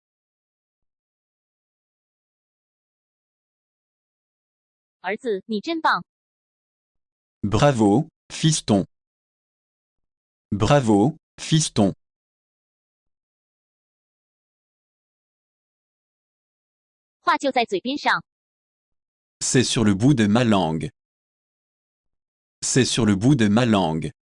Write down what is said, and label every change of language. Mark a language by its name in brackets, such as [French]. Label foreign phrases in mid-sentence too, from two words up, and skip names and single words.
[Chinese] 儿子，你真棒！ [French] Bravo, fiston. Bravo, fiston. [Chinese] 话就在嘴边上。 [French] C'est sur le bout de ma langue. C'est sur le bout de ma langue.